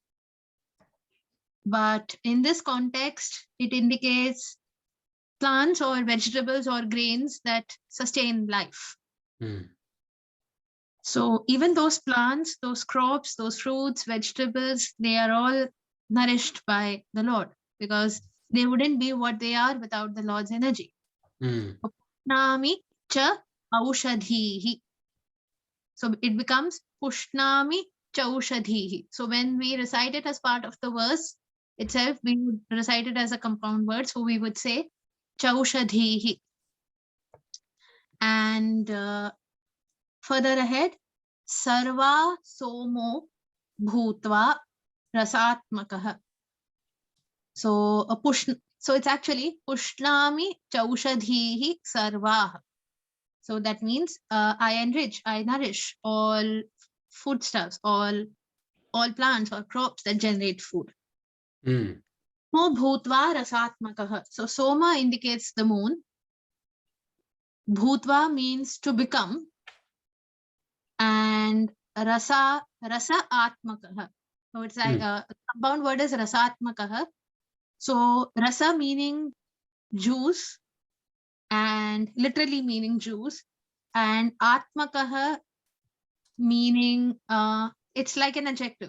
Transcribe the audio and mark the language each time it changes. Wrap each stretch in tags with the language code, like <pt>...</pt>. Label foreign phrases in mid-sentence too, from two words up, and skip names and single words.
<en>But in this context, it indicates plants or vegetables or grains that sustain life. So even those plants, those crops, those fruits, vegetables, they are all nourished by the Lord, because they wouldn't be what they are without the Lord's energy.</en> <sa>पुष्णामि च औषधीः.</sa> <en>So it becomes</en> <sa>पुष्णामि च औषधीः.</sa> <en>So when we recite it as part of the verse itself, we would recite it as a compound word. So we would say chaushadhihi. And further ahead,</en> <sa>सर्वाः सोमो भूत्वा रसात्मकः.</sa> <en>So so it's actually</en> <sa>पुष्णामि चौषधीः सर्वाः.</sa> <en>So that means I enrich, I nourish all foodstuffs, all plants or crops that generate food.</en> <sa>सोमो भूत्वा रसात्मकः.</sa> <en>So soma indicates the moon. Bhutva means to become. And</en> <sa>रस आत्मकः.</sa> <en>So it's like a compound word is rasatmakah. So rasa meaning juice, and literally meaning juice, and atmakah meaning it's like an adjective.</en>